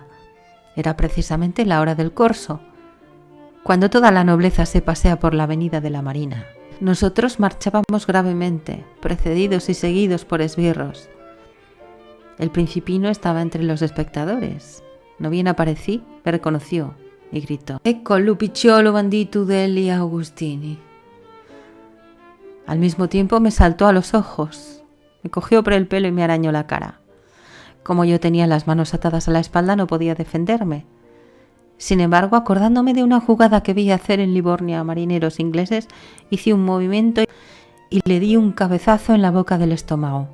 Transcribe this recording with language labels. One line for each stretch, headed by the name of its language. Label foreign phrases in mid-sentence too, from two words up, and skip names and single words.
Spanish: Era precisamente la hora del corso, cuando toda la nobleza se pasea por la avenida de la Marina. Nosotros marchábamos gravemente, precedidos y seguidos por esbirros. El principino estaba entre los espectadores. No bien aparecí, me reconoció y gritó:
Italian: «Ecco l'upicciolo bandito degli Augustini».
Spanish: Al mismo tiempo me saltó a los ojos, me cogió por el pelo y me arañó la cara. Como yo tenía las manos atadas a la espalda, no podía defenderme. Sin embargo, acordándome de una jugada que vi hacer en Livornia a marineros ingleses, hice un movimiento y le di un cabezazo en la boca del estómago.